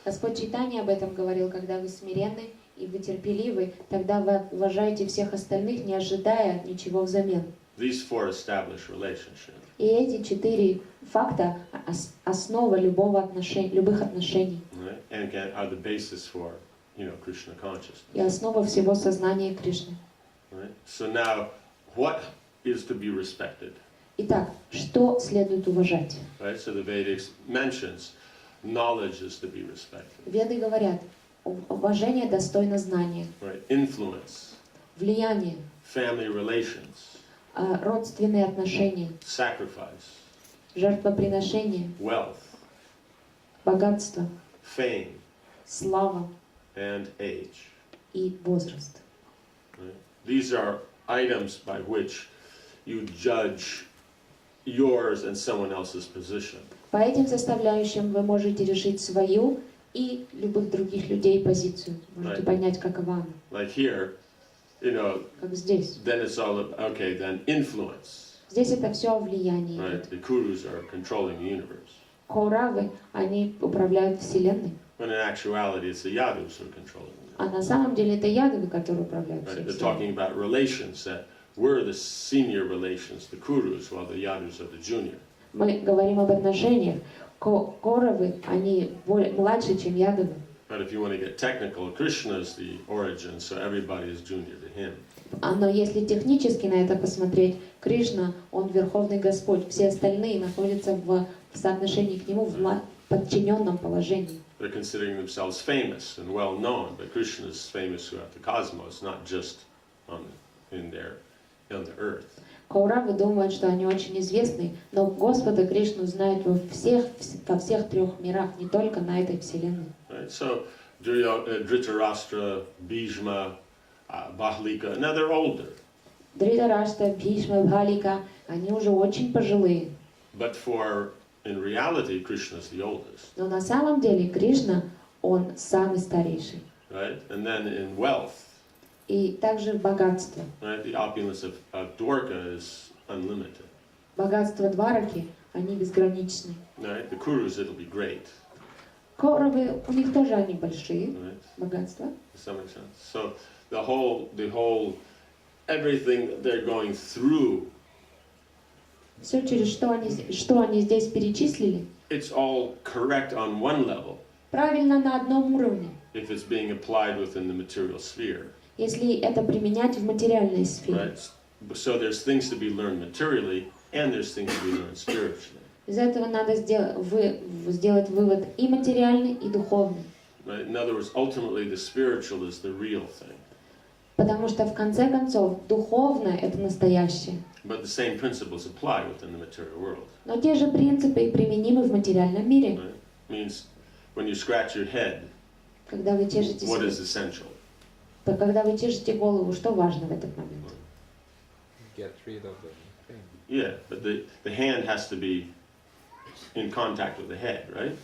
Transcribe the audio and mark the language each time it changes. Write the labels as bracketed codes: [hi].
[ru] Господь Чайтанья об этом говорил, когда вы смиренны и вы терпеливы, тогда вы уважаете всех остальных, не ожидая ничего взамен. [en] These four establish relationship. [ru] И эти 4 факта основа любых отношений. [en] Right? And are the basis for, Krishna consciousness. [ru] И основа всего сознания Кришны. [en] Right? So now, what is to be respected? [ru] Итак, что следует уважать? [en] Right? So the Vedics mentions knowledge is to be respected. [ru] Веды говорят, уважение достойно знания, [en] Right? Influence, [ru] влияние, [en] family relations, [ru] родственные отношения, [en] sacrifice, [ru] жертвоприношение, [en] wealth, [ru] богатство, [en] fame, [ru] слава [en] and age. [ru] и возраст. [en] Right? These are items by which you judge yours and someone else's position. [ru] По этим составляющим вы можете решить свою и любых других людей позицию. Можете [en] Right. [ru] понять, какова она. [en] Like here, [ru] Как здесь. [en] then it's all okay. Then influence, [ru] Здесь это все о влиянии. [en] right? The Kurus are controlling the universe. [ru] Кауравы, они управляют Вселенной. [en] When in actuality, it's the Yadus who are controlling the [ru] А на самом деле это ядовы, которые управляют [en] universe. [ru] всей [en] Right? They're [ru] Вселенной. [en] talking about relations that we're the senior relations, the Kurus, while the Yadus are the junior. [ru] Мы говорим об отношениях. Кауравы, они младше, чем ядовы. [en] But if you want to get technical, Krishna is the origin, so everybody is junior to him. [ru] Но если технически на это посмотреть, Кришна, он Верховный Господь. Все остальные находятся в соотношении к Нему в подчиненном положении. [en] They're considering themselves famous and well known, but Krishna is famous throughout the cosmos, not just on the earth. [ru] Кауравы думают, что они очень известны, но Господа Кришну знают во всех 3 мирах, не только на этой Вселенной. [en] Right? So Dhritarashtra, Bhishma, Bahlika, now they're older. [ru] Дритарашта, Бхишма, Бхалика, они уже очень пожилые. [en] But in reality, Krishna is the oldest. [ru] Но на самом деле Кришна, он самый старейший. [en] Right? And then in wealth, [ru] И также в богатстве. [en] right, the opulence of Dwarka is unlimited. [ru] Богатство Двараки, они безграничны. [en] Right? The Kurus, it'll be great. [ru] Кауравы, у них тоже они большие, [en] Right? [ru] богатства. [en] Does that make sense? So the whole, everything that they're going through, [ru] Все, через что они здесь перечислили, [en] it's all correct on one level [ru] правильно на одном уровне, [en] if it's being applied within the material sphere. [ru] если это применять в материальной сфере. [en] Right? So there's things to be learned materially, and there's things to be learned spiritually. [ru] Из этого надо сделать вывод и материальный, и духовный. [en] Right? In other words, ultimately the spiritual is the real thing. [ru] Потому что в конце концов духовное — это настоящее. [en] But the same principles apply within the material world. [ru] Но те же принципы и применимы в материальном мире. [en] Right? Means when you scratch your head, [ru] Когда вы чешете [en] what [ru] себе, [en] is essential? [ru] когда вы чешете голову, что важно в этот момент? [en] Get rid of the thing. Yeah, but the hand has to be in contact with the head, right?